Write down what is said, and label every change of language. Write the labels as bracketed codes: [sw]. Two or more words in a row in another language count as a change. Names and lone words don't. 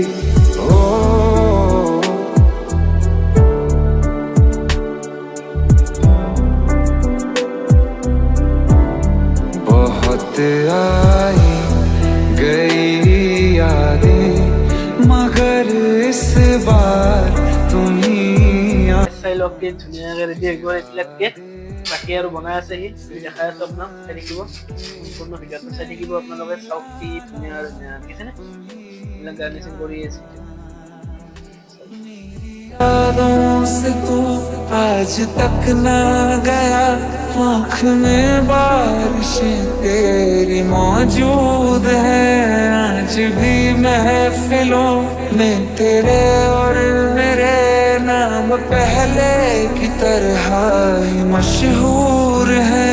[hi] ओ बहुत आई गई यादें, मगर इस बार तुम ही [en] style of cake [as] ধুনীয়াকৈ ৰেডি হৈ গ'ল এইবিলাক কেক। বাকী আৰু বনাই আছেহি, আমি দেখাই আছোঁ আপোনাক, চাই থাকিব সম্পূৰ্ণ ভিডিঅ'টো চাই থাকিব আপোনালোকে। চাওক কি ধুনীয়া আৰু ধুনীয়া দেখিছেনে, এইবিলাক গাৰ্নিচিং কৰি আছে। [hi] यादों से तू आज तक ना गया, आँख में बारिशें तेरी मौजूद है, आज भी महफिलों में तेरे और मेरे नाम पहले की तरह ही मशहूर है।